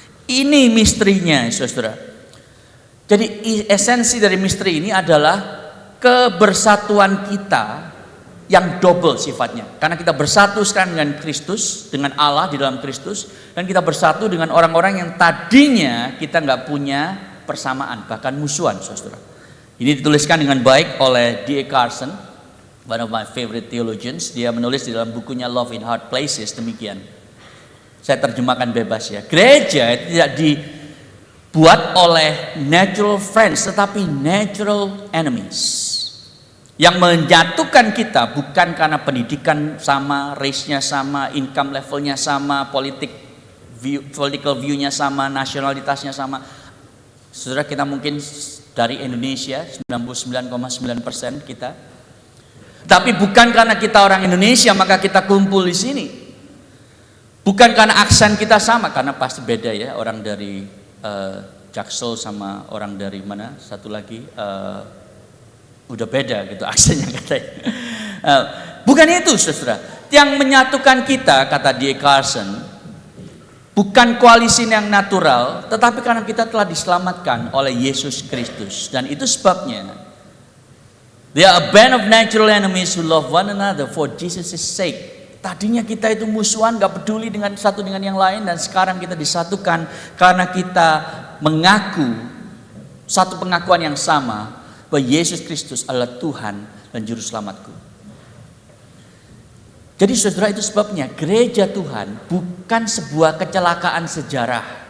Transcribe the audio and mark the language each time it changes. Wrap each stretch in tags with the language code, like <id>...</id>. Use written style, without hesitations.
<id>Ini misterinya, saudara. Jadi esensi dari misteri ini adalah kebersatuan kita yang double sifatnya. Karena kita bersatu sekarang dengan Kristus, dengan Allah di dalam Kristus, dan kita bersatu dengan orang-orang yang tadinya kita nggak punya persamaan, bahkan musuhan, saudara. Ini dituliskan dengan baik oleh D.A.</id> <en>Carson, one of my favorite theologians.</en> <id>Dia menulis di dalam bukunya Love in Hard Places demikian. Saya terjemahkan bebas ya. Gereja itu tidak dibuat oleh</id> <en>natural friends,</en> <id>tetapi</id> <en>natural enemies.</en> <id>Yang menjatuhkan kita bukan karena pendidikan sama, race-nya sama, income levelnya sama, political view-nya sama, nasionalitasnya sama. Saudara, kita mungkin dari Indonesia 99,9% kita. Tapi bukan karena kita orang Indonesia maka kita kumpul di sini. Bukan karena aksen kita sama, karena pasti beda ya, orang dari Jaksel sama orang dari mana satu lagi udah beda gitu aksennya katanya. Bukan itu, saudara. Yang menyatukan kita, kata D.A. Carson, bukan koalisi yang natural, tetapi karena kita telah diselamatkan oleh Yesus Kristus. Dan itu sebabnya</id> <en>they are a band of natural enemies who love one another for Jesus' sake.</en> <id>Tadinya kita itu musuhan, gak peduli dengan satu dengan yang lain, dan sekarang kita disatukan karena kita mengaku satu pengakuan yang sama bahwa Yesus Kristus adalah Tuhan dan Juru Selamatku. Jadi saudara, itu sebabnya gereja Tuhan bukan sebuah kecelakaan sejarah.</id>